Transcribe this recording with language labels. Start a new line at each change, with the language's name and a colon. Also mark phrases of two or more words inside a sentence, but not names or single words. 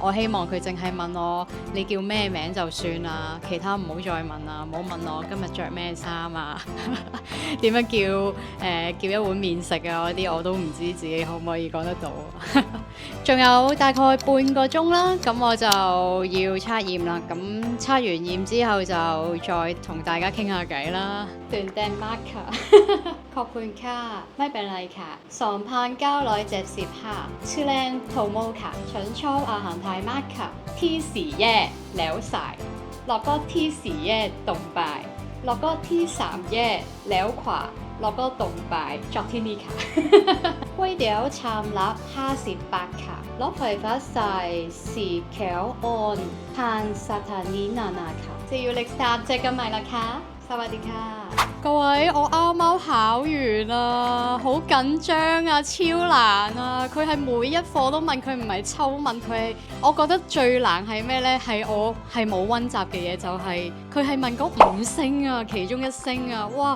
Cantonese: 我希望佢淨係問我你叫咩名就算啦，其他唔好再問啦，唔好問我今日着咩衫啊，點樣叫一碗麵食啊，嗰啲我都唔知自己可唔可以講得到。仲有大概半個鐘啦，咁我就要測驗啦。咁測完驗之後就再同大家傾下偈啦。斷訂 marker
Thai: ขอบคุณค่ะไม่เป็นไรค่ะ2,970 ค่ะชื่อเล่นโทโมค่ะฉันชอบอาหารไทยมากค่ะที่ 4แยกแล้วสายแล้วก็ที่4แยกตรงไปแล้วก็ที่3แยกแล้วขวาแล้วก็ตรงไปจอดที่นี่ค่ะ ก๋วยเตี๋ยวชามละ50 บาทค่ะรถไฟฟ้าสายสีเขียวอ่อนผ่านสถานีนานาค่ะ
English: See you next time
Thai: เจอกันใหม่นะคะสวัสดีค่ะ
Cantonese: 各位，我啱啱考完啊，好緊張啊，超難啊！佢係每一課都問，佢唔係抽問，佢係我覺得最難係咩呢？係我係冇溫習嘅嘢，就係佢係問嗰5聲啊，其中1聲啊，哇！